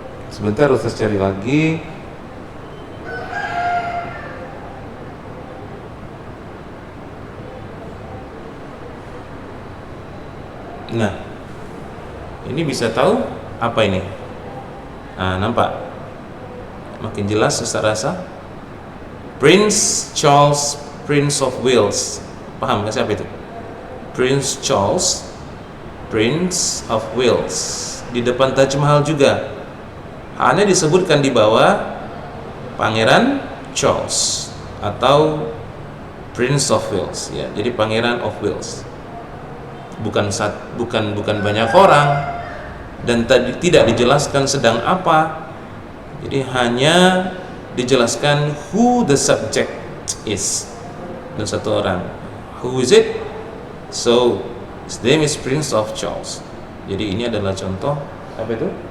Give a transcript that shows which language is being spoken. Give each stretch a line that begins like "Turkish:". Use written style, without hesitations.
Indonesian: Sebentar Ustaz cari lagi. Nah, ini bisa tahu apa ini? Nampak? Makin jelas Ustaz rasa. Prince Charles, Prince of Wales. Paham nggak siapa itu?
English: Prince Charles, Prince of Wales.
Indonesian: Di depan Taj Mahal juga. Hanya disebutkan di bawah Pangeran Charles atau Prince of Wales, ya. Jadi Pangeran of Wales. Bukan banyak orang, dan tidak dijelaskan sedang apa. Jadi hanya dijelaskan
English: who the subject is,
Indonesian: dan satu orang.
English: Who is it? So his name is Prince of Charles.
Indonesian: Jadi ini adalah contoh apa itu?